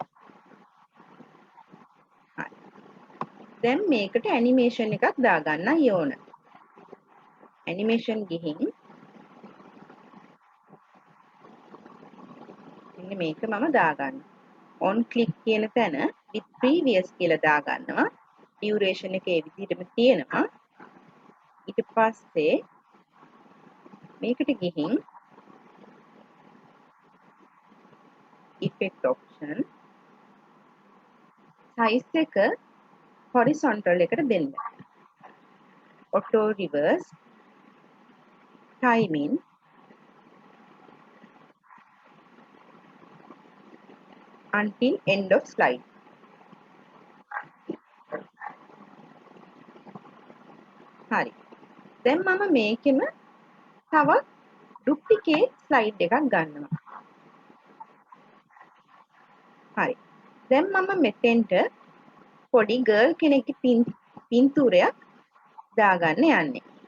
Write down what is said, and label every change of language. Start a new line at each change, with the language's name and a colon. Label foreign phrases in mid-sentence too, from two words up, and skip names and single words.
Sinhala: හරි. දැන් මේකට animation එකක් දාගන්නයි ඕන. animation ගිහින් මෙන්න මේක මම දාගන්නවා.
English: on click
Sinhala: කියන තැන
English: with previous
Sinhala: කියලා දාගන්නවා. duration එක ඒ විදිහටම තියෙනවා. ඊට පස්සේ මේකට ගිහින්
English: effect option size
Sinhala: එක horizontal එකට දෙන්න.
English: auto reverse timing until end of slide.
Sinhala: හරි. දැන් මම මේකෙම තවත්
English: duplicate slide
Sinhala: එකක් ගන්නවා. හරි. දැන් මම මෙතෙන්ට පොඩි girl කෙනෙක්ගේ පින්තූරයක් දාගන්න යන්නේ.